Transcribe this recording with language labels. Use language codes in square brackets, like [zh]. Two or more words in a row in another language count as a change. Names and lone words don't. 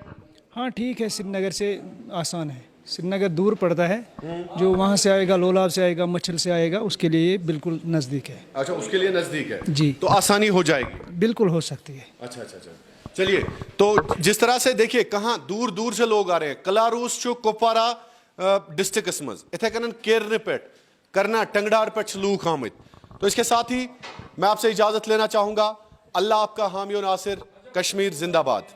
[hi] हाँ ठीक है, श्रीनगर से आसान है, श्रीनगर दूर पड़ता है, जो वहाँ से आएगा, लोलाब से आएगा, मच्छल से आएगा, उसके लिए बिल्कुल नज़दीक है। अच्छा, उसके लिए नज़दीक है जी, तो आसानी हो जाएगी? बिल्कुल हो सकती है। अच्छा अच्छा अच्छा, चलिए। तो जिस तरह से देखिए कहाँ दूर दूर से लोग आ रहे हैं, कलारूस कुपवारा डिस्ट्रिक्ट [ks] मज इथे कन केरन पे करना टंगडार पे लूक आमिद। [hi] तो इसके साथ ही मैं आपसे इजाज़त लेना चाहूँगा। अल्लाह आपका हामी और नासिर, कश्मीर जिंदाबाद।